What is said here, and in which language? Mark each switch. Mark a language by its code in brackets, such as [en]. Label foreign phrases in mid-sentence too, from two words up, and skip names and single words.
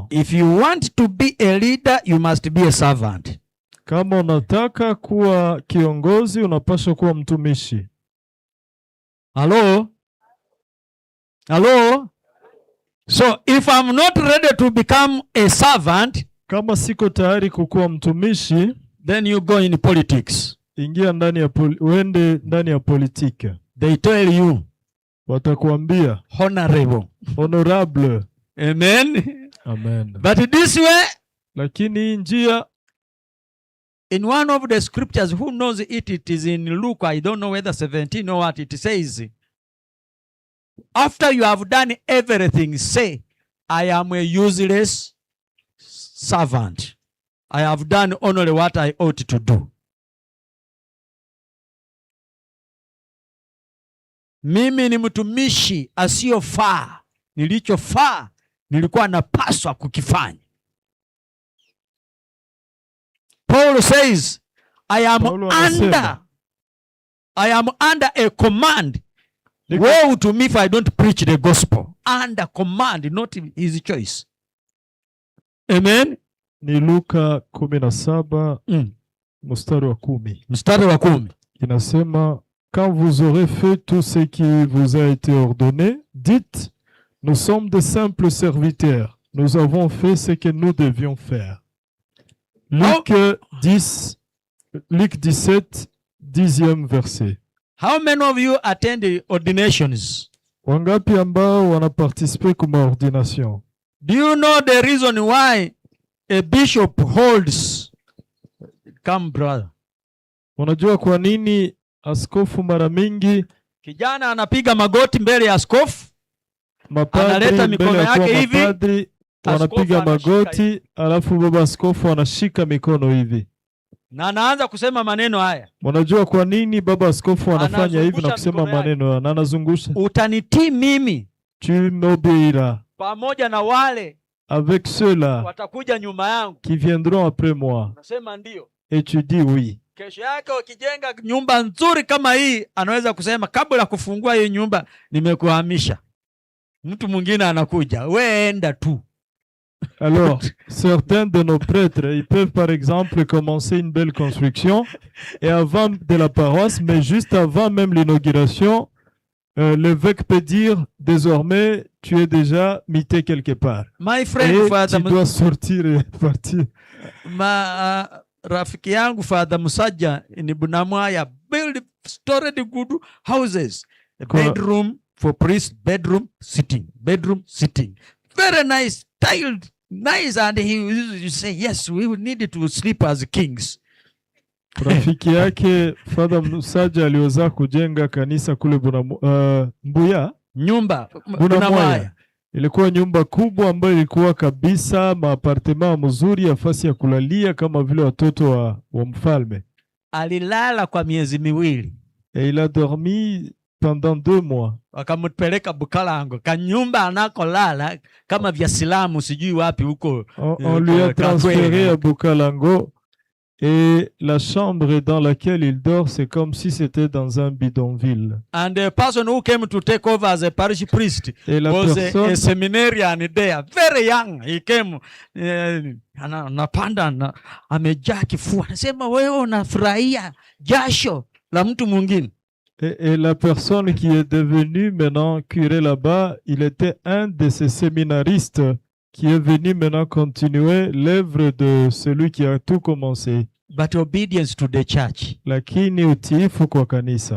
[en] If you want to be a leader, you must be a servant. [sw] Kama unataka kuwa kiongozi, unapaswa kuwa mtumishi. [en] Hello? Hello? So if I'm not ready to become a servant, [sw] kama siko tayari kukuwa mtumishi, [en] then you go in politics. [sw] Ingia ndani ya uende ndani ya politiki. [en] They tell you, [sw] watakuambia [en] honorable. Amen. Amen. But this way, [sw] lakini njia, [en] in one of the scriptures, who knows it? It is in Luke. I don't know whether 17 or what. It says, after you have done everything, say, I am a useless servant. I have done only what I ought to do. [sw] Mimi ni mtumishi asiyofaa. Nilichofaa nilikuwa napaswa kukifanya. Paul says, I am under a command. Woe to me if I don't preach the gospel. Under command, not his choice. Amen. Ni Luka 17 mstari wa 10. Mstari wa 10. Inasema, [fr] quand vous aurez fait tout ce qui vous a été ordonné, dites, nous sommes de simples serviteurs. Nous avons fait ce que nous devions faire. Luc 17, 10e verset. [en] How many of you attend the ordinations? [sw] Wangapi ambao wanaparticipe kwa ordination? [en] Do you know the reason why a bishop holds? Come brother. [sw] Unajua kwa nini askofu mara mingi kijana anapiga magoti mbele ya askofu? Analeta mikono yake hivi. Wanapiga magoti, alafu baba askofu anashika mikono hivi. Na anaanza kusema maneno haya. Unajua kwa nini baba askofu anafanya hivi na kusema maneno na anazungusha? Utanitii mimi. [fr] Tu m'obéiras. [sw] Pamoja na wale [fr] avec ceux-là [sw] watakuja nyuma yangu [fr] qui viendront après moi. [sw] Nasema ndio. [fr] Et tu dis oui. [sw] Kesho yake ukijenga nyumba nzuri kama hii, anaweza kusema kabla kufungua hii nyumba nimekuhamisha. Mtu mwingine anakuja, wewe enda tu. [fr] Alors, certains de nos prêtres, ils peuvent par exemple commencer une belle construction et avant de la paroisse, mais juste avant même l'inauguration, l'évêque peut dire désormais tu es déjà mité quelque part. [en] My friend, [fr] et tu dois sortir et partir. [sw] Rafiki yangu [en] Father Musaja in Bunamwaya build storied good houses. A bedroom for priest, bedroom sitting. Very nice, tiled, nice, and he used to say, yes, we would need to sleep as kings. [sw] Rafiki yake Father Musaja aliweza kujenga kanisa kule Mbuya. Nyumba Bunamwaya. Ilikuwa nyumba kubwa ambayo ilikuwa kabisa maapartema mzuri, nafasi ya kulalia kama vile watoto wa mfalme. Alilala kwa miezi miwili. [fr] Et il a dormi pendant 2 mois. [sw] Wakampeleka Bukalango, kanyumba anakolala kama vya Silamu sijui wapi huko. [fr] On lui a transféré à Bukalango et la chambre dans laquelle il dort, c'est comme si c'était dans un bidonville. [en] And the person who came to take over as a parish priest was a seminarian there, very young. He came, [sw] anapanda amejaa kifua, anasema wewe unafurahia jasho la mtu mwingine. [fr] Et la personne qui est devenue maintenant curé là-bas, il était un de ces séminaristes qui est venu maintenant continuer l'œuvre de celui qui a tout commencé. [en] But obedience to the church. [sw] Lakini utiifu kwa kanisa.